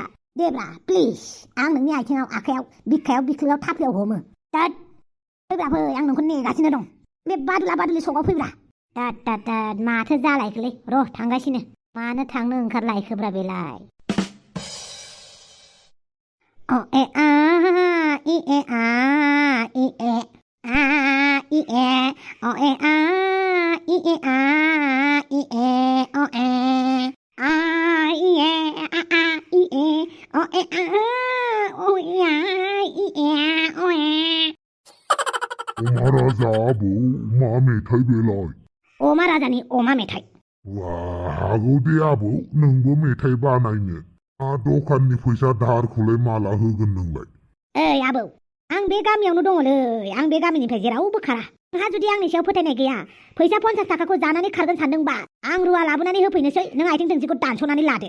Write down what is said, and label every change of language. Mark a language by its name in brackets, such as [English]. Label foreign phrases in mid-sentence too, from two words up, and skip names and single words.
[Bodo] देब्रा प्लिज आं नोंनि आथिङाव आखायाव बिखायाव बिख्लोआव थाफ्लियाव हमो दाद फैब्रा फै आं नोंखौ नेगासिनो दं बे बादुला सकआव फैब्रा दाद माथो जालायखोलै र' थांगासिनो मानो थांनो ओंखारलायखोब्रा बेलाय अ ए आ इ ए आ इ ए आ इ ए अ ए आ इ ए आ इ ए अ ए आ इ ए आ इ ए अ ए आ अ ए आ इ ए अ ए अमा राजा आबौ मा मेथाइ बेलाय अमा राजानि अमा मेथाइ हागौ दे आबौ नोंबो मेथाइ बानायनो दखाननि फैसा दाहारखौलाय माला होगोन नोंलाय ओइ आबौ आं बे गामियावनो दङलै आं बे गामिनिफ्राय जेरावबो खारा नोंहा जुदि आंनि सायाव फोथायनाय गैया फैसा 50 थाखाखौ जानानै खारगोन सानदोंबा आं रुवा लाबोनानै होफैनोसै नों आथिं थोंसेखौ दानस'नानै लादो